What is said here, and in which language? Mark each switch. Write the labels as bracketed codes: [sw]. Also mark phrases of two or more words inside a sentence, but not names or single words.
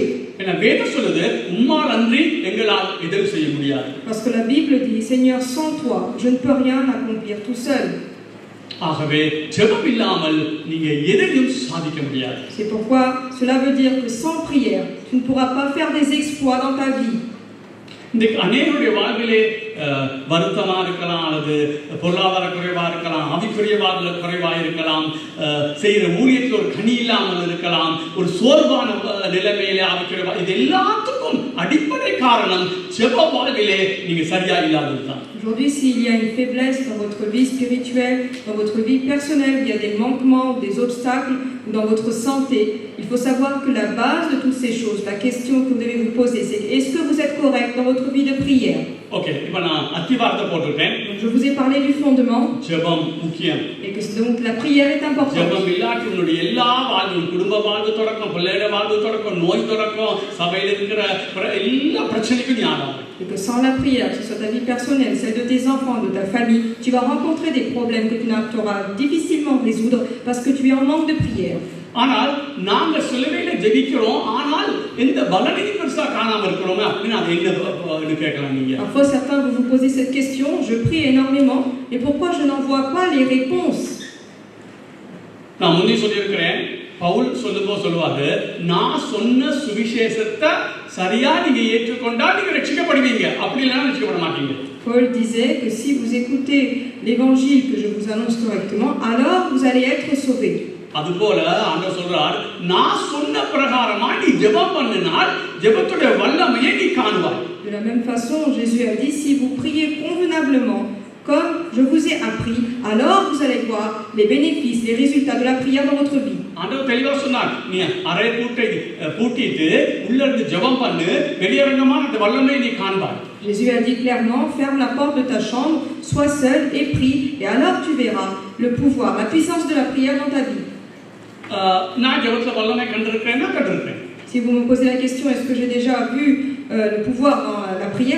[ta] ஏன்னா வேதம் சொல்லுது உம்மால் அன்றி எங்களால் எதுவும் செய்ய முடியாது. [fr] Parce que la Bible dit, Seigneur, sans toi, je ne peux rien accomplir tout seul. [ta] ஆகவே ஜெபம் இல்லாமல் நீங்க எதையும் சாதிக்க முடியாது. [fr] C'est pourquoi cela veut dire que sans prière, tu ne pourras pas faire des exploits dans ta vie. [ta] இன்றைக்கு அநேகருடைய வாழ்விலே வருத்தமா இருக்கலாம், அல்லது பொருளாதார குறைவா இருக்கலாம், ஆவிக்குரிய குறைவா இருக்கலாம், செய்கிற ஊழியத்தில் ஒரு கனி இல்லாமல் இருக்கலாம், ஒரு சோர்வான நிலைமையிலே ஆவிக்குரிய இது எல்லாத்துக்கும் அடிப்படை காரணம் ஜெப வாழ்விலே நீங்க சரியா இல்லாததுதான். [fr] Aujourd'hui, s'il y a une faiblesse dans votre vie spirituelle, dans votre vie personnelle, il y a des manquements, des obstacles, ou dans votre santé, il faut savoir que la base de toutes ces choses, la question que vous devez vous poser, c'est est-ce que vous êtes correct dans votre vie de prière? [ta] Ok, இப்போ நான் அத்திவாரத்தை போட்டுட்டேன். [fr] Je vous ai parlé du fondement. [ta] ஜெபம் முக்கியம். [fr] Et que donc la prière est importante. [ta] ஜெபம் இல்லாட்டி உன்னுடைய எல்லா வாழ்வும், குடும்ப வாழ்வு தொடக்கம், பிள்ளையோட வாழ்வு தொடக்கம், நோய் தொடக்கம், சபையில் இருக்கிற எல்லா பிரச்சனைக்கும் ஞானம். [fr] Et que sans la prière, que ce soit ta vie personnelle, celle de tes enfants, de ta famille, tu vas rencontrer des problèmes que tu auras difficilement résoudre parce que tu es en manque de prière. [ta] ஆனால் நாங்க சிலுவையில ஜெபிக்கிறோம், ஆனால் இந்த பலனையும் பெருசா காணாம இருக்கிறோமே அப்படின்னு அது என்ன கேட்கலாம் நீங்க. [fr] Parfois certains vous posez cette question, je prie énormément, et pourquoi je n'en vois pas les réponses? [ta] நான் முன்னே சொல்லியிருக்கிறேன், பவுல் சொல்லுவாரு, நான் சொன்ன சுவிசேஷத்தை சரியா நீங்க ஏற்றுக்கொண்டா நீங்க ரட்சிக்கப்படுவீங்க, அப்படி இல்லைன்னா ரட்சிக்கப்பட மாட்டீங்க. [fr] Paul disait que si vous écoutez l'évangile que je vous annonce correctement, alors vous allez être sauvés. [ta] அதுபோல ஆண்டவர் சொல்றார், நான் சொன்ன பிரகாரமா நீ ஜெபம் பண்ணினால் ஜெபத்துடைய வல்லமையை நீ காண்பாய். [fr] De la même façon, Jésus a dit, si vous priez convenablement comme je vous ai appris, alors vous allez voir les bénéfices, les résultats de la prière dans votre vie. [ta] ஆண்டவர் தெளிவா சொன்னார், நீ அறை பூட்டிட்டு உள்ள இருந்து ஜெபம் பண்ணு, வெளியரங்கமான அந்த வல்லமையை நீ காண்பாய். [fr] Jésus a dit clairement, ferme la porte de ta chambre, sois seul et prie, et alors tu verras le pouvoir, la puissance de la prière dans ta vie. [ta] நான் ஜெபத்துல வல்லமை கண்டிருக்கிறேன். [fr] Si vous me posez la question, est-ce que j'ai déjà vu le pouvoir dans la prière?